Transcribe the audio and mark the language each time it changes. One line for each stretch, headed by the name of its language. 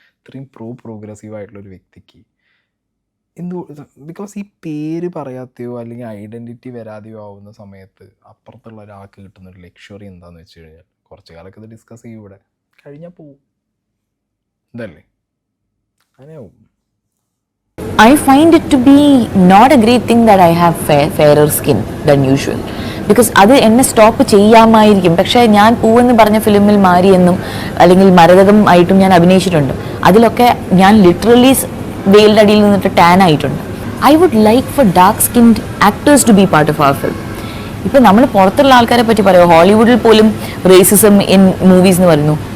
Malayalam: ഇത്രയും പ്രോഗ്രസീവായിട്ടുള്ളൊരു വ്യക്തിക്ക് ബിക്കോസ് ഈ പേര് പറയാതെയോ അല്ലെങ്കിൽ ഐഡൻറ്റിറ്റി വരാതെയോ ആവുന്ന സമയത്ത് അപ്പുറത്തുള്ള ഒരാൾക്ക് കിട്ടുന്നൊരു ലക്ഷറി എന്താണെന്ന് വെച്ച് കഴിഞ്ഞാൽ കുറച്ച് കാലമൊക്കെ ഇത് ഡിസ്കസ് ചെയ്യും, ഇവിടെ കഴിഞ്ഞാൽ പോവും. ഇതല്ലേ അങ്ങനെയാവും.
English: I find it to be not a great thing that I have fairer skin than usual.
Malayalam: Because അത് എന്നെ സ്റ്റോപ്പ് ചെയ്യാമായിരിക്കും. പക്ഷേ ഞാൻ പൂവെന്ന് പറഞ്ഞ ഫിലിമിൽ മാരിയെന്നും അല്ലെങ്കിൽ മരതകം ആയിട്ടും ഞാൻ അഭിനയിച്ചിട്ടുണ്ട്. അതിലൊക്കെ ഞാൻ ലിറ്ററലി വെയിലിൻ്റെ അടിയിൽ നിന്നിട്ട് ടാൻ ആയിട്ടുണ്ട്.
English: I would like for dark skinned actors to be part of our film.
Malayalam: ഇപ്പോൾ നമ്മൾ പുറത്തുള്ള ആൾക്കാരെ പറ്റി പറയുമോ, ഹോളിവുഡിൽ പോലും
English: racism in movies
Malayalam: എന്ന് പറയുന്നു.